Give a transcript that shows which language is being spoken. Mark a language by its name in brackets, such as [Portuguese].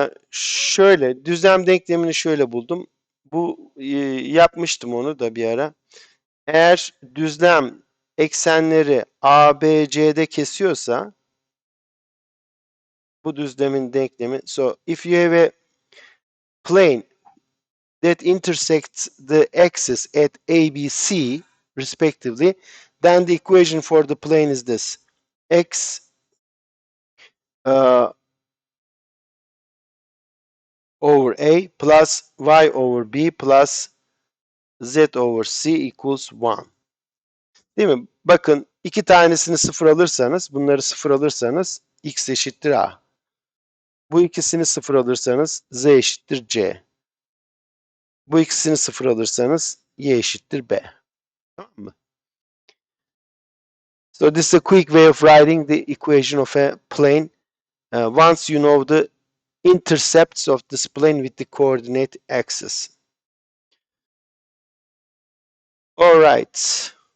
[Turkish] Şöyle düzlem denklemini şöyle buldum. Bu yapmıştım onu da bir ara. Eğer düzlem eksenleri A, B, C'de kesiyorsa bu düzlemin denklemi. [English] So if you have a plane that intersects the axis at A, B, C respectively, then the equation for the plane is this. X uh, over A plus Y over B plus Z over C equals 1. [Turkish] Değil mi? Bakın iki tanesini sıfır alırsanız, bunları sıfır alırsanız x eşittir a. Bu ikisini sıfır alırsanız z eşittir c. Bu ikisini sıfır alırsanız y eşittir b. Tamam mı? [English] So this is a quick way of writing the equation of a plane. Once you know the intercepts of this plane with the coordinate axis. All right.